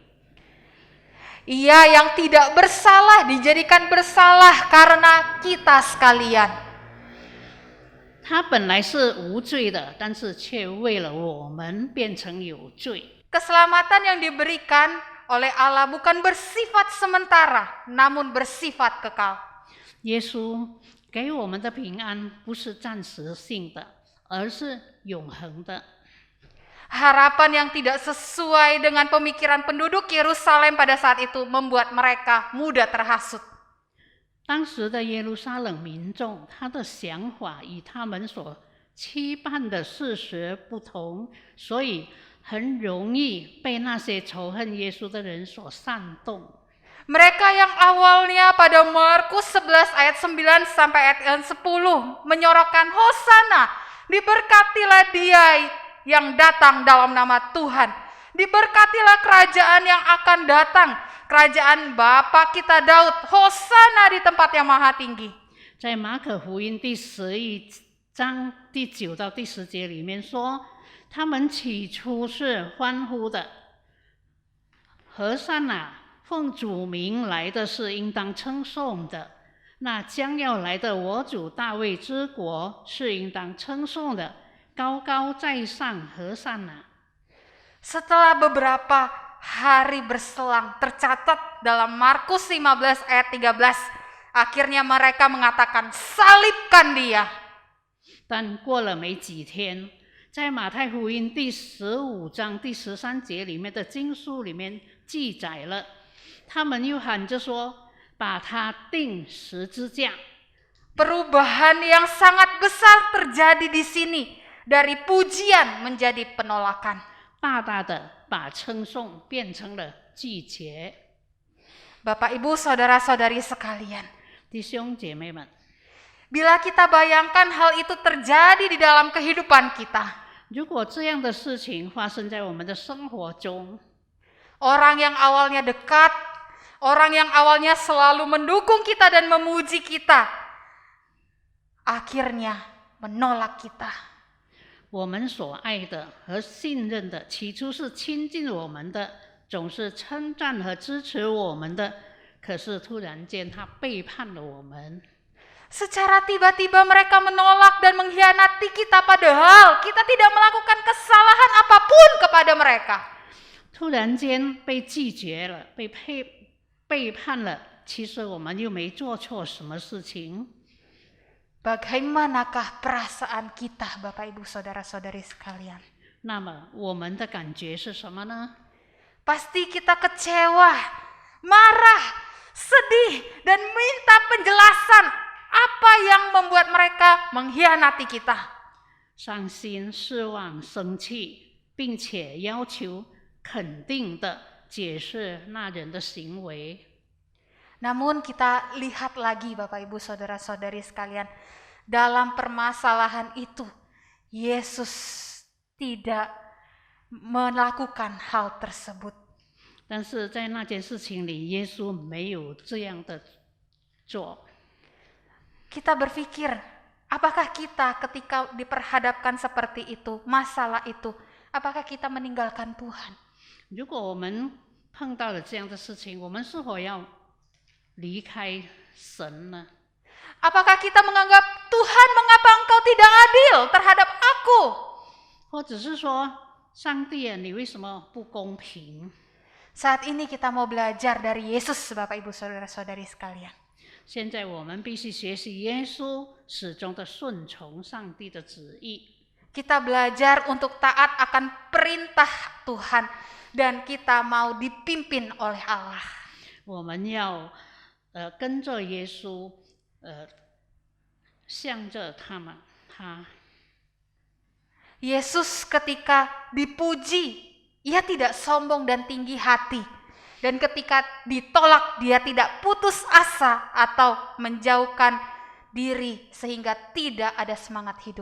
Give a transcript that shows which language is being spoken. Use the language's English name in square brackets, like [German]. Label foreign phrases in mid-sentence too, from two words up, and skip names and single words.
[Indonesian] Ia yang tidak bersalah dijadikan bersalah karena kita sekalian. [Chinese] 他本来是无罪的，但是却为了我们变成有罪。 [Indonesian] Keselamatan yang diberikan oleh Allah bukan bersifat sementara, namun bersifat kekal. [Chinese] 耶稣给我们的平安不是暂时性的，而是永恒的。 [Indonesian] Harapan yang tidak sesuai dengan pemikiran penduduk Yerusalem pada saat itu membuat mereka mudah terhasut. [Chinese] 当时的耶路撒冷民众，他的想法与他们所期盼的事实不同，所以很容易被那些仇恨耶稣的人所煽动。 [Indonesian] Mereka yang awalnya pada Markus 11 ayat 9 sampai ayat 10 menyorokkan Hosana, diberkatilah dia yang datang dalam nama Tuhan. Diberkatilah kerajaan yang akan datang, kerajaan Bapa kita Daud, Hosana di tempat yang maha tinggi. [Chinese] 在马可福音第11章第9到第10节里面说，他们起初是欢呼的，和散那，奉主名来的是应当称颂的。那将要来的我主大卫之国是应当称颂的，高高在上，和散那。 [Indonesian] Setelah beberapa hari berselang tercatat dalam Markus 15 ayat 13, akhirnya mereka mengatakan salibkan dia. [Chinese] 但过了没几天，在马太福音第15章第13节里面的经书里面记载了，他们又喊着说：“把他钉十字架。” [Indonesian] Perubahan yang sangat besar terjadi di sini, dari pujian menjadi penolakan. [Chinese] 大大的把称颂变成了拒绝。 [Indonesian] Bapak Ibu Saudara-saudari sekalian, [Chinese] 弟兄姐妹们， [Indonesian] bila kita bayangkan hal itu terjadi di dalam kehidupan kita, [Chinese] 如果这样的事情发生在我们的生活中， [Indonesian] orang yang awalnya dekat, orang yang awalnya selalu mendukung kita dan memuji kita, akhirnya menolak kita. [Chinese] 我们所爱的和信任的，起初是亲近我们的，总是称赞和支持我们的，可是突然间他背叛了我们。 [Indonesian] Secara tiba-tiba mereka menolak dan mengkhianati kita, padahal kita tidak melakukan kesalahan apapun kepada mereka. [Chinese] 突然间被拒绝了，被背叛了，其实我们又没做错什么事情。 [Indonesian] Bagaimanakah perasaan kita, Bapak Ibu Saudara-saudari sekalian? [Chinese] 那么我们的感觉是什么呢？ [Indonesian] Pasti kita kecewa, marah, sedih, dan minta penjelasan apa yang membuat mereka mengkhianati kita. [Chinese] 伤心、失望、生气，并且要求肯定的解释那人的行为。 [Indonesian] Namun kita lihat lagi Bapak Ibu Saudara-saudari sekalian, dalam permasalahan itu Yesus tidak melakukan hal tersebut. [Chinese] 但是在那件事情里，耶稣没有这样的做。 [Indonesian] Kita berpikir, apakah kita ketika diperhadapkan seperti itu, masalah itu, apakah kita meninggalkan Tuhan? [Chinese] 如果我们碰到了这样的事情，我们是否要离开神呢？ [Indonesian] Apakah kita menganggap Tuhan, mengapa engkau tidak adil terhadap aku? [Chinese] 或者是说，上帝啊，你为什么不公平？ [Indonesian] Saat ini kita mau belajar dari Yesus, Bapak Ibu Saudara-saudari sekalian. [Chinese] 现在我们必须学习耶稣始终的顺从上帝的旨意。 [Indonesian] Kita belajar untuk taat akan perintah Tuhan dan kita mau dipimpin oleh Allah. [Chinese] 我们要跟着耶稣，向着他。 [Indonesian] Yesus ketika dipuji, ia tidak sombong dan tinggi hati. Dan ketika ditolak, dia tidak putus asa atau menjauhkan diri sehingga tidak ada semangat hidup.